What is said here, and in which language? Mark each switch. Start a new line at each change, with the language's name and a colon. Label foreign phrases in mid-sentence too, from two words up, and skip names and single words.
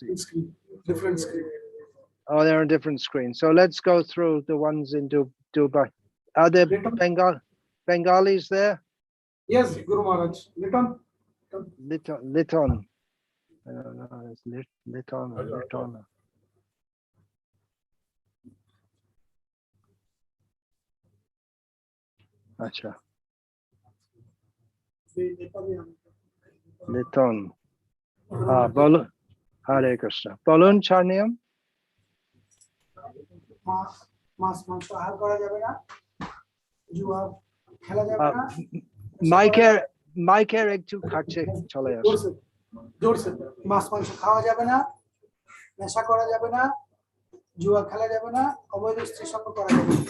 English: different screen. Different screen. Oh, they're on different screens. So let's go through the ones in Dubai. Are there Bengalis there? Yes, Guru Maharaj. Liton. Liton. I don't know. It's Liton or Liton. Acha. Liton. Bolun. Hare Krishna. Bolun Charniam.
Bangla: মাছ মাংস আহার করা যাবে না জুয়া খেলা যাবে না মাইকের একটু কাছে চলে আসে জোরসে জোরসে মাছ মাংস খাওয়া যাবে না নেশা করা যাবে না জুয়া খেলা যাবে না অবৈধ স্ত্রী সঙ্গ করা যাবে না